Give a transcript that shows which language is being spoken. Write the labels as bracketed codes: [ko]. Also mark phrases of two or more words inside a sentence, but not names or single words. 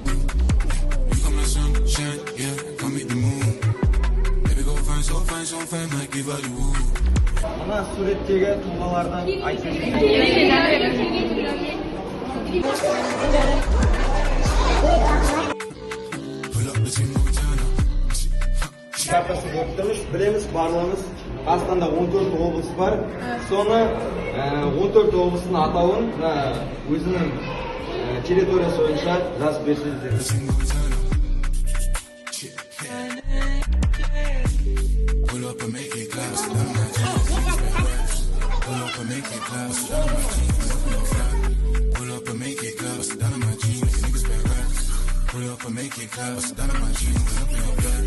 [kk] Ана суреттегі тұлғалардан айтып картасы болып тұрмыз, білеміз, барлығымыз Қазақстанда 14 облыс бар. Соны 14 облыстың атауын өзінің территориясы бойынша жазып берсеңіздер. [en] Pull up and make it clap, bust it down on my jeans, and up in your blood.